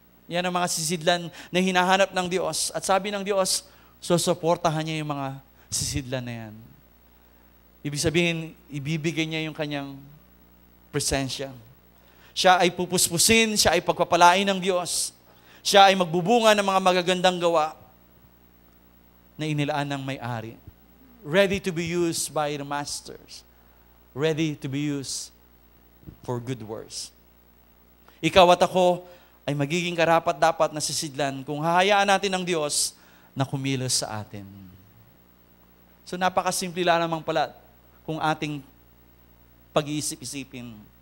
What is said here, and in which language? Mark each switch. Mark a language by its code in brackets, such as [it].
[tl] Yan ang mga sisidlan na hinahanap ng Diyos. At sabi ng Diyos, susuportahan niya yung mga sisidlan na yan. Ibig sabihin, ibibigay niya yung kanyang presensya. Siya ay pupuspusin, siya ay pagpapalain ng Diyos. Siya ay magbubunga ng mga magagandang gawa na inilaan ng may-ari. [en] Ready to be used by the masters. Ready to be used for good works. [tl] Ikaw at ako ay magiging karapat-dapat na sisidlan kung hahayaan natin ng Diyos na kumilos sa atin. So napakasimple lang naman pala kung ating pag-iisip-isipin.